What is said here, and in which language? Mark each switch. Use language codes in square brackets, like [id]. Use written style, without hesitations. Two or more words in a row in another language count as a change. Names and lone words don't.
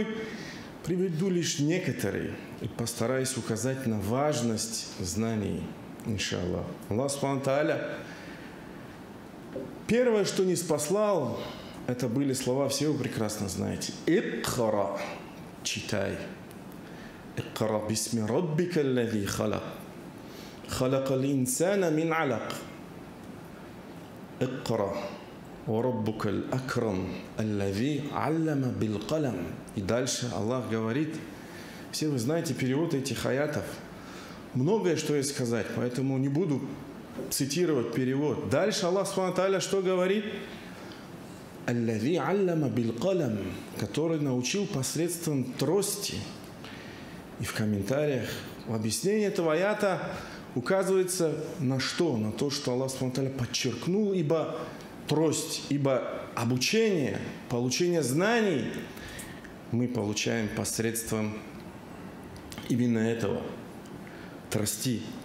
[ru] Приведу лишь некоторые и постараюсь указать на важность знаний, иншаллах. Аллах [ar] سبحانه تعالى [ru] первое, что не спаслал, это были слова, все вы прекрасно знаете. «Икра» – читай. [ar] «اقرأ باسم ربك الذي خلق. خلق الإنسان من علق اقرأ وربك الأكرم الذي علم بالقلم». [ru] И дальше Аллах говорит, все вы знаете перевод этих аятов, многое что есть сказать, поэтому не буду цитировать перевод. Дальше Аллах [ar] سبحانه تعالى [ru] что говорит? [ar] «الذي علم بالقلم», [ru] который научил посредством трости. И в комментариях в объяснении этого аята указывается на что? На то, что Аллах [ar] سبحانه تعالى [ru] подчеркнул, ибо трость, ибо обучение, получение знаний мы получаем посредством именно этого, трости.